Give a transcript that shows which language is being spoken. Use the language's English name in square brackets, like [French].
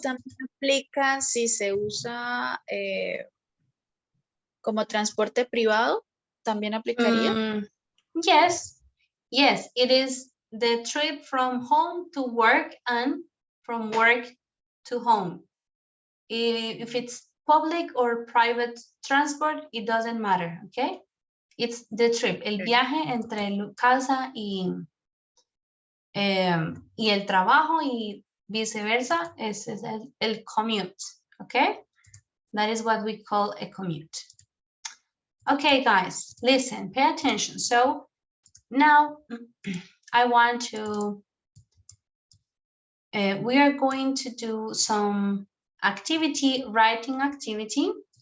[Spanish] también aplica si se usa como transporte privado, ¿también aplicaría? [English] Yes, Yes, it is the trip from home to work and from work to home. If it's public or private transport, it doesn't matter, okay? It's the trip, [Spanish] el viaje entre casa y el trabajo y viceversa, ese es el commute, okay? [English] That is what we call a commute. Okay, guys, listen, pay attention. So now I want to, we are going to do some activity, writing activity.